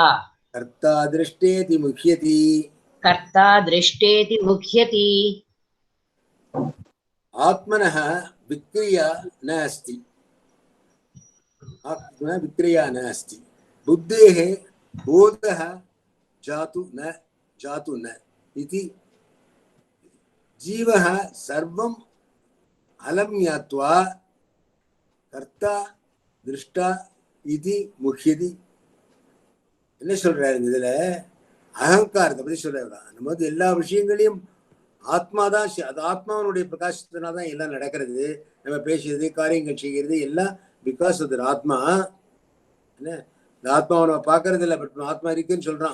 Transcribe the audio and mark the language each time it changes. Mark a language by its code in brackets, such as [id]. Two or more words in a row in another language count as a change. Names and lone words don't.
[sa] कर्ता दृष्टेति मुह्यति कर्ता दृष्टेति मुह्यति. आत्मनः विक्रिया नास्ति. आत्मना विक्रिया नास्ति। बुद्धेः बोधः जातु न इति जीवः सर्वं अलं ज्ञात्वा कर्ता दृष्टा इति मुह्यति. [ta] என்ன சொல்றாரு இதுல? அகங்காரத்தை பத்தி சொல்றாரு. நம்ம வந்து எல்லா விஷயங்களையும் ஆத்மா தான், அது ஆத்மாவனுடைய பிரகாசத்தினால தான் எல்லாம் நடக்கிறது. நம்ம பேசுறது, காரியங்கள் செய்கிறது எல்லாம் [en] because of [ta] ஆத்மா. என்ன இந்த ஆத்மாவை நம்ம பார்க்கறது இல்லை, பட் ஆத்மா இருக்குன்னு சொல்றான்.